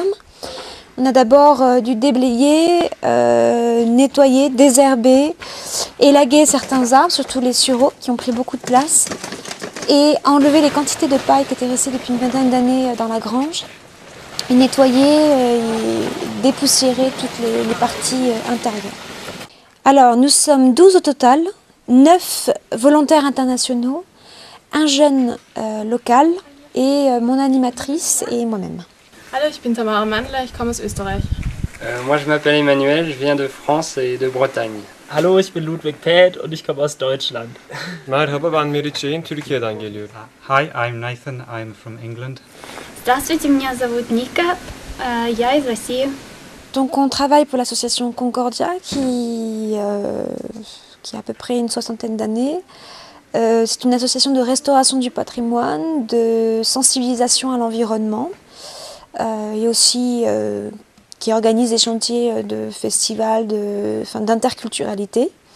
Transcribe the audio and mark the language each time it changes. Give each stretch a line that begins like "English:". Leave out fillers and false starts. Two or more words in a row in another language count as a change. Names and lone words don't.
French: On a d'abord dû déblayer, nettoyer, désherber, élaguer certains arbres, surtout les sureaux qui ont pris beaucoup de place, et enlever les quantités de paille qui étaient restées depuis une vingtaine d'années dans la grange, et nettoyer et dépoussiérer toutes les parties intérieures. Alors nous sommes 12 au total, 9 volontaires internationaux, un jeune local et mon animatrice et moi-même.
German: Hallo, ich bin Tamara Mandler, ich komme aus Österreich.
French: Moi je m'appelle Emmanuel, je viens de France et de Bretagne.
German: Hallo, ich bin Ludwig Päth und ich komme aus Deutschland.
Turkish: Merhaba, ben Meriç Şeyin, Türkiye'den geliyorum.
English: Hi, I'm Nathan, I'm from England.
Russian: Здравствуйте, меня зовут Ника, я из России.
French: Donc on travaille pour l'association Concordia qui a à peu près une 60aine d'années. C'est une association de restauration du patrimoine, de sensibilisation à l'environnement et aussi qui organise des chantiers de festivals, d'interculturalité.